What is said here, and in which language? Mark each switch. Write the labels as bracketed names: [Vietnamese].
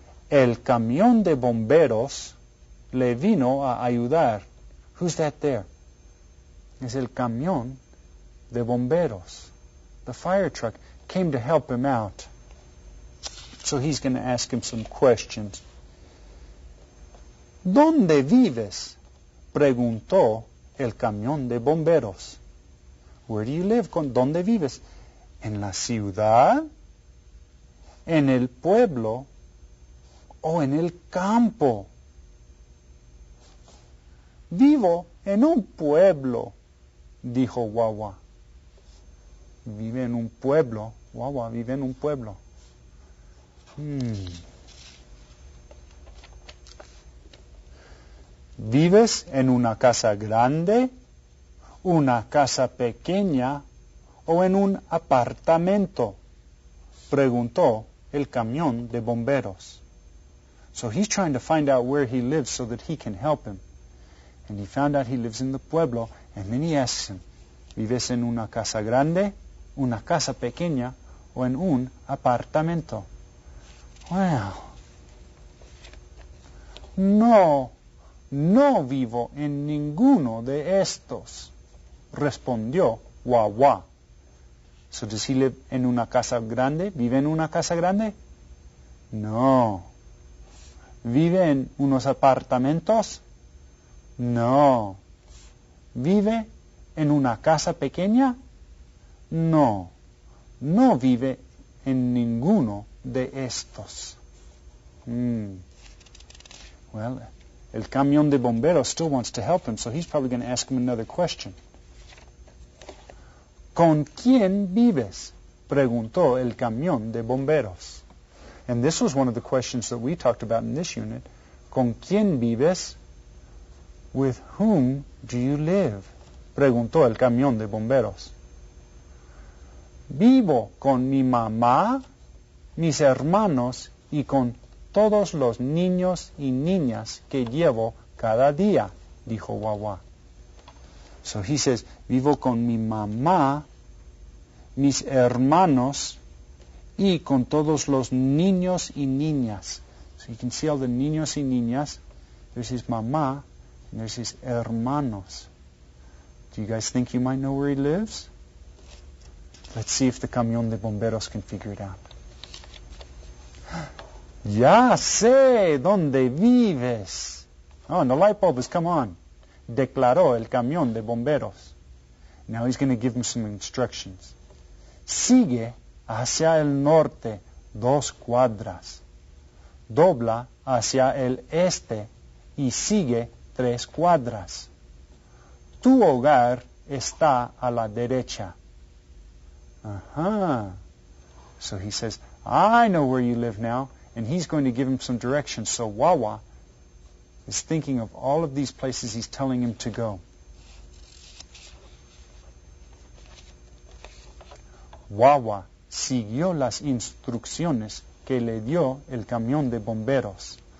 [Spanish] El camión de bomberos le vino a ayudar. [English] Who's that there? [Spanish] Es el camión de bomberos. [English] The fire truck came to help him out. So he's going to ask him some questions. [Spanish] ¿Dónde vives? Preguntó el camión de bomberos. [English] Where do you live? [Spanish] ¿Dónde vives? ¿En la ciudad? ¿En el pueblo? ¿O en el campo? Vivo en un pueblo, dijo Wawa. Vive en un pueblo. Wawa vive en un pueblo. ¿Vives en una casa grande, una casa pequeña o en un apartamento? Preguntó el camión de bomberos. [English] So he's trying to find out where he lives so that he can help him. And he found out he lives in the pueblo, and then he asks him, [Spanish] ¿vives en una casa grande, una casa pequeña o en un apartamento? [English] Well, [Spanish] no vivo en ninguno de estos, respondió Wawa. [English] So does he live [Spanish] en una casa grande? ¿Vive en una casa grande? No. ¿Vive en unos apartamentos? No. ¿Vive en una casa pequeña? No. No vive en ninguno de estos. [English] Well, el camión de bomberos still wants to help him, so he's probably going to ask him another question. [Spanish] ¿Con quién vives? Preguntó el camión de bomberos. [English] And this was one of the questions that we talked about in this unit. [Spanish] ¿Con quién vives? [English] With whom do you live? [Spanish] Preguntó el camión de bomberos. Vivo con mi mamá, mis hermanos y con todos los niños y niñas que llevo cada día, dijo Wawa. [English] So he says, [Spanish] vivo con mi mamá, mis hermanos y con todos los niños y niñas. [English] So you can see all the [Spanish] niños y niñas. [English] There's his mamá and there's his hermanos. Do you guys think you might know where he lives? Let's see if the camión de bomberos can figure it out. [Spanish] Ya sé dónde vives. [English] Oh, and the light bulb has come on. [Spanish] Declaró el camión de bomberos. [English] Now he's going to give him some instructions. [Spanish] Sigue hacia el norte 2 cuadras. Dobla hacia el este y sigue 3 cuadras. Tu hogar está a la derecha. [English] So he says, I know where you live now. And he's going to give him some directions. So Wawa is thinking of all of these places he's telling him to go. [Spanish] Wawa siguió las instrucciones que le dio el camión de bomberos.